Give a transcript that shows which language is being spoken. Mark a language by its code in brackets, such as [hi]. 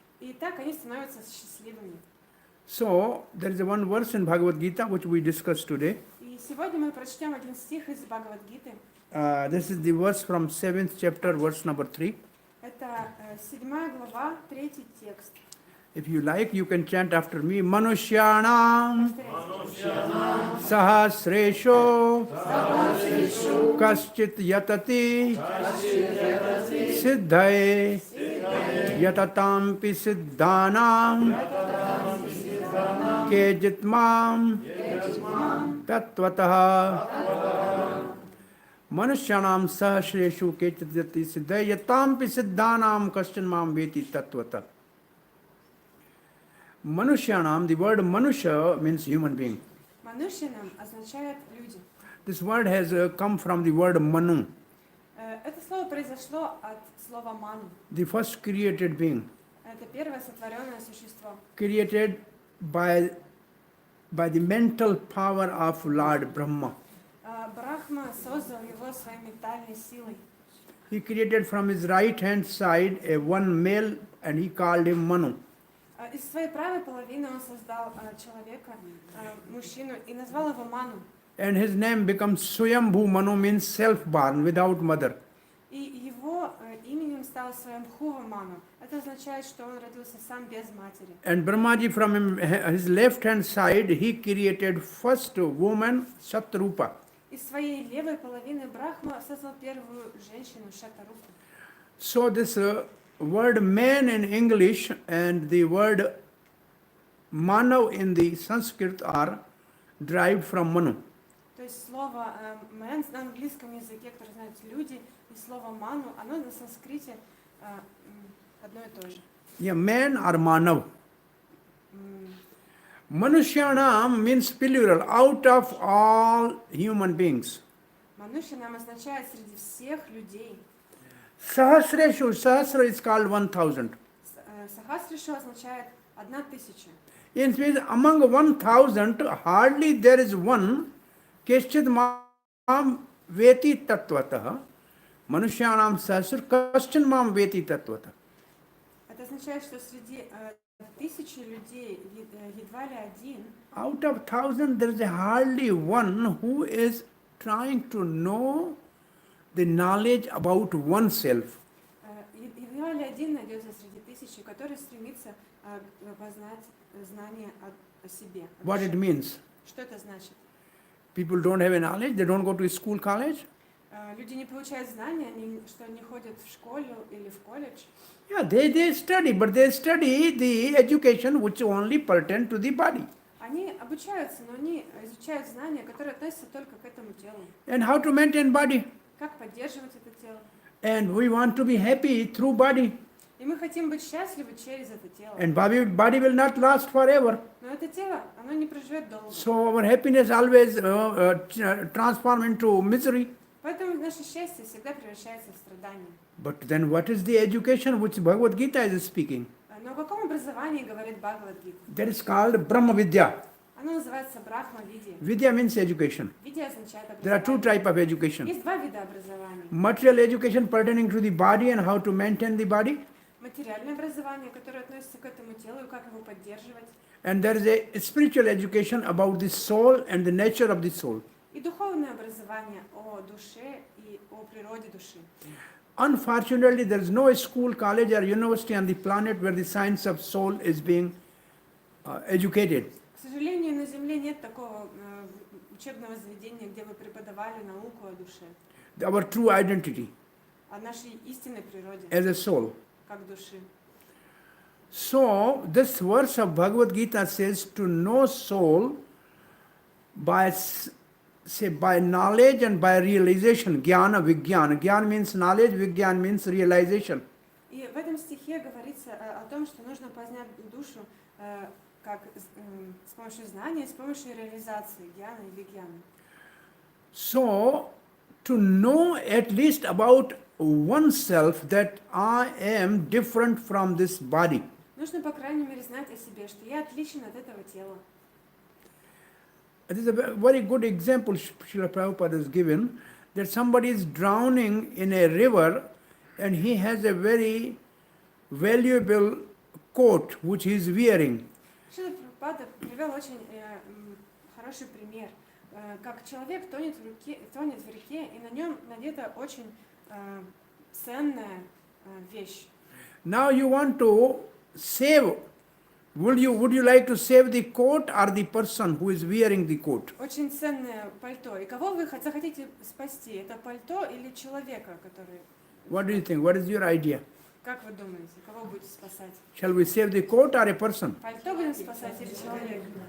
[ru] И так они становятся счастливыми. [en] So there is one verse in Bhagavad Gita which we discussed today. [ru] И сегодня мы прочтем один стих из Бхагавад-гиты. [en] This is the verse from 7th chapter, verse number 3. [ru] Это 7 глава, 3 текст. [en] If you like, you can chant after me. [sa] Manushyanam sahasresho kaschit yatati siddhaye yatatampi siddhanam kejitmam tatvatah Manushyanam sahasreshu ketadati siddha yatampi siddhanam kastan mam veti tattvata. [en] Manushyanam, the word manusha means human being. [ru] Манушьянам означает люди. [en] This word has come from the word manu, [ru] Это слово произошло от слова ману. [en] the first created being, [ru] Это первое сотворенное существо, [en] created by the mental power of Lord Brahma. [ru] Брахма создал его своей ментальной силой. [en] He created from his right hand side a one male and he called him Manu. [ru] Из своей правой половины он создал человека, мужчину, и назвал его Ману. [en] And his name becomes Swayambhu Manu, means self-born, without mother. [ru] И его именем стал Сваямбхува Ману. Это означает, что он родился сам без матери. [en] And Brahmaji from his left hand side, he created first woman Shatrupa. [ru] Из своей левой половины Брахма создал первую женщину Шатарупу. [en] So this word man in English and the word Manav in the Sanskrit are derived from Manu. [ru] То есть слово «man» на английском языке, которое знают люди, и слово «ману», оно на санскрите одно и то же. [en] Yeah, man or Manav. Manushyanam means plural, out of all human beings. [ru] Манушья нам означает среди всех людей. [en] Sahasreshu, Sahasra is called 1000. [ru] Сахасришу означает 1000. [en] It means among 1000, hardly there is one, [sa] Keshchid Mam Veti Tattvataha, [en] Manushyanam Sahasra, Kastan Mam Veti Tattvataha. [ru] Это означает, что среди 1000 людей едва ли один, [en] Out of 1000, there is hardly one who is trying to know the knowledge about oneself. [ru] едва ли один найдется среди 1000, который стремится познать знание о себе. [en] What it means? [ru] Что это значит? [en] People don't have a knowledge, they don't go to school, college. [ru] Люди не получают знания, они что не ходят в школу или в колледж. [en] Yeah, they study, but they study the education which only pertain to the body. [ru] Они обучаются, но они изучают знания, которые относятся только к этому телу. [en] And how to maintain body. [ru] Как поддерживать это тело. [en] And we want to be happy through body. [ru] И мы хотим быть счастливы через это тело. [en] And body will not last forever. [ru] Но это тело, оно не проживет долго. [en] So our happiness always transform into misery. [ru] Поэтому наше счастье всегда превращается в страдание. [en] But then what is the education which Bhagavad Gita is speaking? [ru] Но о каком образовании говорит Бхагавад-гита? [en] That is called Brahma Vidya. [ru] Оно называется Брахма-видия. [en] Vidya means education. [ru] Видия означает образование. [en] There are two types of education. [ru] Есть два вида образования. [en] Material education pertaining to the body and how to maintain the body. [ru] Материальное образование, которое относится к этому телу и как его поддерживать. [en] And there is a spiritual education about the soul and the nature of the soul. [ru] И духовное образование о душе и о природе души. [en] Unfortunately, there is no school, college or university on the planet where the science of soul is being educated. [ru] К сожалению, на Земле нет такого учебного заведения, где бы преподавали науку о душе. [en] Our true identity [ru] О нашей истинной природе, [en] as a soul. [ru] как души. [en] So, this verse of Bhagavad Gita says to know soul by knowledge and by realization. Gyana, Vijnana. Gyana means knowledge, Vijnana means realization. [ru] И в этом стихе говорится о том, что нужно познать душу как с помощью знания, с помощью реализации гьяна и вигьяна. [en] So, to know at least about oneself that I am different from this body. [ru] Нужно, по крайней мере, знать о себе, что я отличен от этого тела. [en] It is a very good example Srila Prabhupada has given, that somebody is drowning in a river and he has a very valuable coat which he is wearing. [ru] Шрила Прабхупада привел очень хороший пример, как человек тонет в реке, и на нем надета очень ценная вещь. [en] Now you want to save. Would you like to save the coat or the person who is wearing the coat? [ru] Очень ценное пальто. И кого вы захотите спасти? Это пальто или человека, который... [en] What do you think? What is your idea? [ru] Как вы думаете, кого будете спасать? [en] Shall we save the coat or a person? [ru] Пальто будем спасать или человека?